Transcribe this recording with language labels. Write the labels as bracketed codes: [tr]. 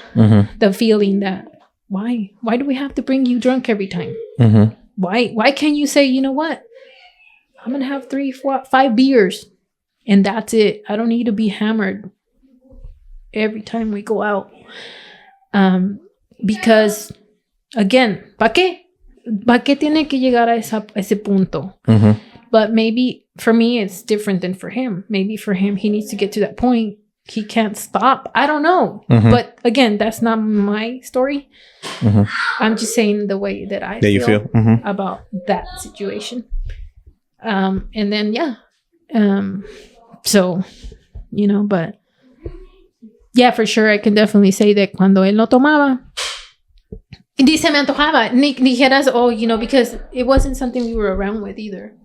[en] The feeling that, why do we have to bring you drunk every time? Why can't you say, you know what, I'm going to have 3, 4, 5 beers and that's it. I don't need to be hammered every time we go out. Because, again, [es] ¿para qué? ¿Para qué tiene que llegar a ese punto? [en] But maybe for me, it's different than for him. Maybe for him, he needs to get to that point. He can't stop. I don't know. But again, that's not my story. I'm just saying the way that I feel about that situation. And then, yeah. So, you know, but yeah, for sure, I can definitely say that [es] cuando él no tomaba, ni se me antojaba, ni dijeras, [en] oh, you know, because it wasn't something we were around with either.